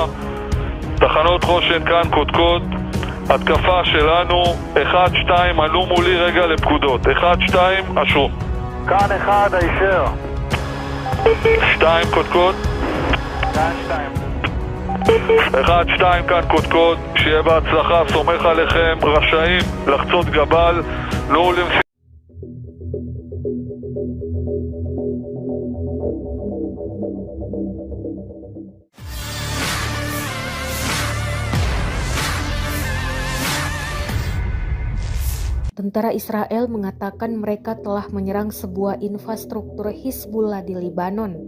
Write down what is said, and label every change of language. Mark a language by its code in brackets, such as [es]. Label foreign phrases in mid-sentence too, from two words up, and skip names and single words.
[he] תחנות חושן כאן קודקוד, התקפה שלנו, 1-2, עלו מולי רגע לפקודות, 1-2, אשו. כאן 1, הישר. 2 קודקוד. 1-2 כאן קודקוד, שיהיה בהצלחה, סומך עליכם, רשאים לחצות גבל, נו למשימה. [id] Tentara Israel mengatakan mereka telah menyerang sebuah infrastruktur Hizbullah di Libanon.